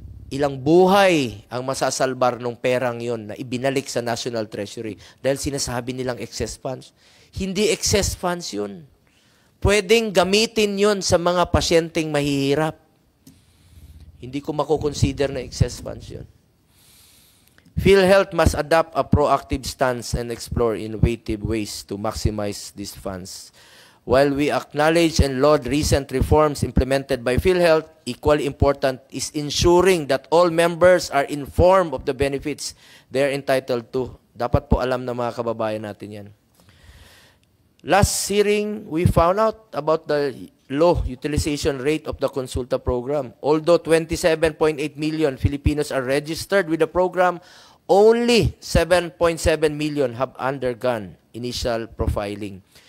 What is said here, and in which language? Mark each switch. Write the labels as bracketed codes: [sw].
[tl] Ilang buhay ang masasalbar ng perang yon na ibinalik sa National Treasury dahil sinasabi nilang excess funds. Hindi excess funds yun. Pwedeng gamitin yon sa mga pasyenteng mahihirap. Hindi ko makukonsider na excess funds yun. [en] PhilHealth must adopt a proactive stance and explore innovative ways to maximize these funds. While we acknowledge and laud recent reforms implemented by PhilHealth, equally important is ensuring that all members are informed of the benefits they are entitled to. [tl] Dapat po alam ng mga kababayan natin yan. [en] Last hearing, we found out about the low utilization rate of the Consulta program. Although 27.8 million Filipinos are registered with the program, only 7.7 million have undergone initial profiling.